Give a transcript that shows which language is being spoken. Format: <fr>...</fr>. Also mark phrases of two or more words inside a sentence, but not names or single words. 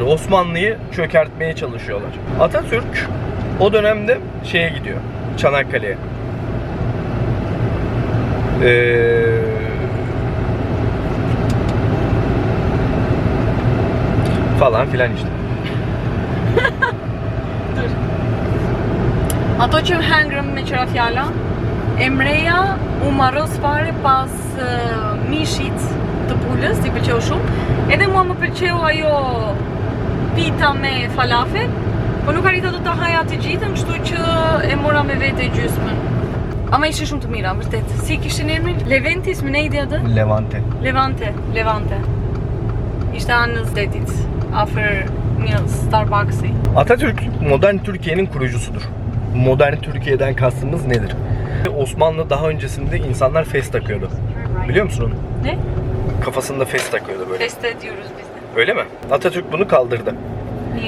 <tr>Osmanlı'yı çökertmeye çalışıyorlar. Atatürk o dönemde şeye gidiyor. Çanakkale'ye. Falan filan işte.</tr> <sq>Ato që hengrëm me qëra fjalla, Emreja u marros fare pas mishit të pulës, i pëlqeu shumë. Edhe mua më pëlqeu ajo pita me falafel, po nuk arrita do ta haja të gjithën, kështu që e mora me vete gjysmën. Ama ishte shumë të mira, vërtet. Si kishin emrin? Leventis, më nejdi atë? Levante. Levante. Ishte anës detit, afër një Starbucks'i.</sq> <tr>Atatürk modern Türkiye'nin kurucusudur. Modern Türkiye'den kastımız nedir? Osmanlı daha öncesinde insanlar fes takıyordu. Biliyor musun onu? Ne? Kafasında fes takıyordu böyle. Feste diyoruz biz de. Öyle mi? Atatürk bunu kaldırdı. Niye?</tr>